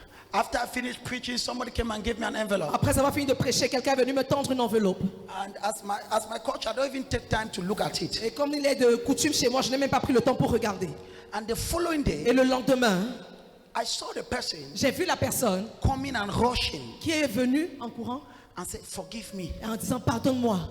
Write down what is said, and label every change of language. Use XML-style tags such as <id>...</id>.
<en>After I finished preaching, somebody came and gave me an envelope.</en> <fr>Après avoir fini de prêcher, quelqu'un est venu me tendre une enveloppe.</fr> <en>And as my coach, I don't even take time to look at it.</en> <fr>Et comme il est de coutume chez moi, je n'ai même pas pris le temps pour regarder.</fr> <en>And the following</en> <fr>Et</fr> <en>day,</en> <fr>le lendemain,</fr> <en>I saw the person</en> <fr>j'ai vu la personne</fr> <en>coming and rushing</en> <fr>qui est venue en courant</fr> <en>and said, "Forgive me,</en> <fr>et en disant pardonne-moi,</fr>